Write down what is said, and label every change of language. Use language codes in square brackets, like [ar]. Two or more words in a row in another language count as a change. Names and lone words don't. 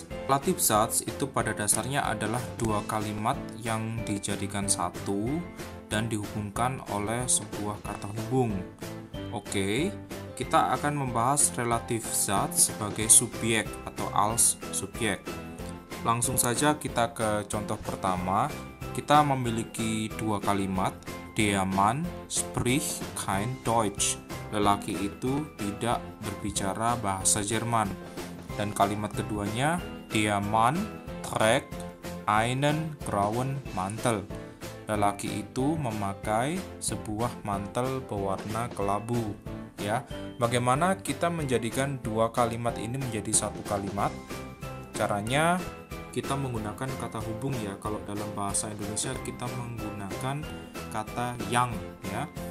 [de] Relative Satz [id] itu pada dasarnya adalah dua kalimat yang dijadikan satu dan dihubungkan oleh sebuah kata hubung. Oke, kita akan membahas [de] relative Satz [id] sebagai subjek atau als subjek. Langsung saja kita ke contoh pertama. Kita memiliki dua kalimat, [de] der Mann spricht kein Deutsch. [id] Lelaki itu tidak berbicara bahasa Jerman. Dan kalimat keduanya, [de] der Mann trägt einen grauen Mantel. [id] Lelaki itu memakai sebuah mantel berwarna kelabu. Ya, bagaimana kita menjadikan dua kalimat ini menjadi satu kalimat? Caranya kita menggunakan kata hubung ya. Kalau dalam bahasa Indonesia kita menggunakan kata yang ya.